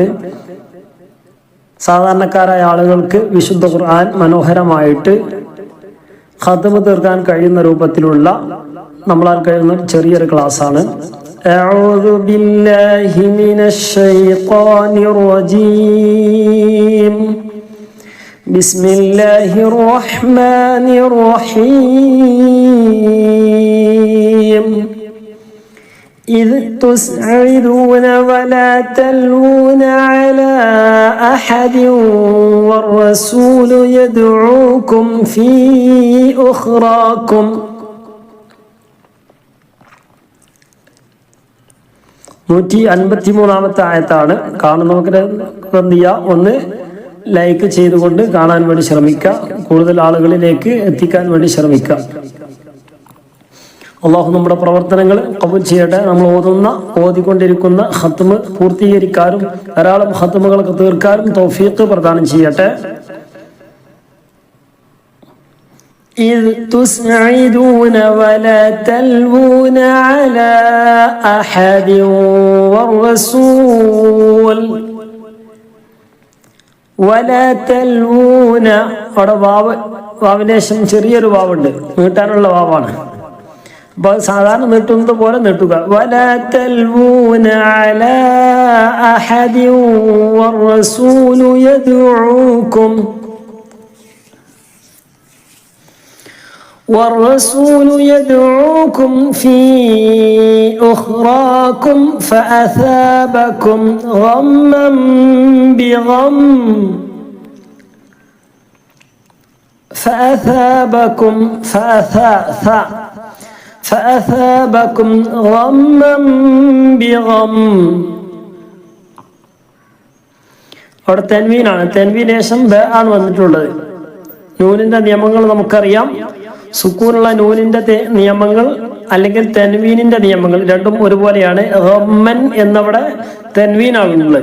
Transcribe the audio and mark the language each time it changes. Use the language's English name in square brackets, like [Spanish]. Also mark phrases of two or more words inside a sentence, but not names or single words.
[Malayalam] സാധാരണക്കാരായ ആളുകൾക്ക് വിശുദ്ധ ഖുർആൻ മനോഹരമായിട്ട് ഖത്മ് തീർക്കാൻ കഴിയുന്ന രൂപത്തിലുള്ള നമ്മളാൽ കഴിയുന്ന ചെറിയൊരു ക്ലാസ്സാണ്. [Arabic] أعوذ بالله من الشيطان الرجيم. بسم الله الرحمن الرحيم. إذ تسعدون ولا تلوون على أحد والرسول يدعوكم في أخراكم. [Malayalam] 153-ാമത്തെ ആയത്താണ്. കാണുന്നവർക്ക് എന്ത് ചെയ്യുക, ഒന്ന് ലൈക്ക് ചെയ്തുകൊണ്ട് കാണാൻ വേണ്ടി ശ്രമിക്കുക, കൂടുതൽ ആളുകളിലേക്ക് എത്തിക്കാൻ വേണ്ടി ശ്രമിക്കുക. അള്ളാഹു നമ്മുടെ പ്രവർത്തനങ്ങൾ ഖബൂൽ ചെയ്യട്ടെ. നമ്മൾ ഓതിക്കൊണ്ടിരിക്കുന്ന ഖത്മ് പൂർത്തീകരിക്കാനും ധാരാളം ഖത്മുകളൊക്കെ തീർക്കാനും തൗഫീഖ് പ്രദാനം ചെയ്യട്ടെ. [Arabic] إذ تسعدون ولا تلوون على أحد والرسول ولا تلوون. [Malayalam] അവിടെ വാവിന് ശേഷം ചെറിയൊരു വാവുണ്ട്, നീട്ടാനുള്ള വാവാണ്. അപ്പോൾ സാധാരണ നീട്ടുന്നത് പോലെ നീട്ടുക. [Arabic] ولا تلوون على أحد والرسول يدعوكم والرسول يدعوكم في أخراكم فأثابكم غما بغم فأثابكم غما بغم. [Malayalam] അവിടെ തെൻവീനാണ്. തെൻവീന് ശേഷം ബ ആണ് വന്നിട്ടുള്ളത്. നൂനിന്റെ നിയമങ്ങൾ നമുക്കറിയാം. സുക്കൂനുള്ള നൂനിന്റെ നിയമങ്ങൾ അല്ലെങ്കിൽ തെൻവീനിന്റെ നിയമങ്ങൾ രണ്ടും ഒരുപോലെയാണ്. ഗമ്മൻ എന്നവിടെ തെൻവീനാണുള്ളത്.